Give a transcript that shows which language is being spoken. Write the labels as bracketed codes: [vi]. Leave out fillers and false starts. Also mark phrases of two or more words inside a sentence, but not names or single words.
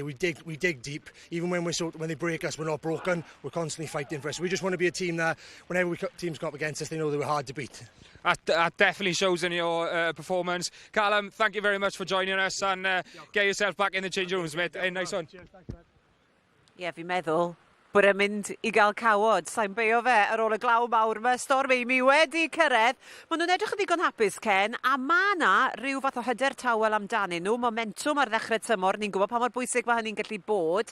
[en] We dig deep. Even when they break us, we're not broken. We're constantly fighting for us. We just want to be a team that whenever teams come up against us, they know they were hard to beat. That definitely shows in your performance. Callum, thank you very much for joining us, and get yourself back in the change rooms, mate. Hey, nice one. [cy] Ie, fi'n meddwl bod e'n mynd I gael cawod. Sa'n beio fe ar ôl y glaw mawr yma. Stormy, mi wedi cyrraedd. Maen nhw'n edrych yn ddigon hapus, Ken, a ma' na ryw fath o hyder tawel amdanyn nhw. Momentum ar ddechrau tymor. Ni'n gwybod pa mor bwysig mae hynny'n gallu bod.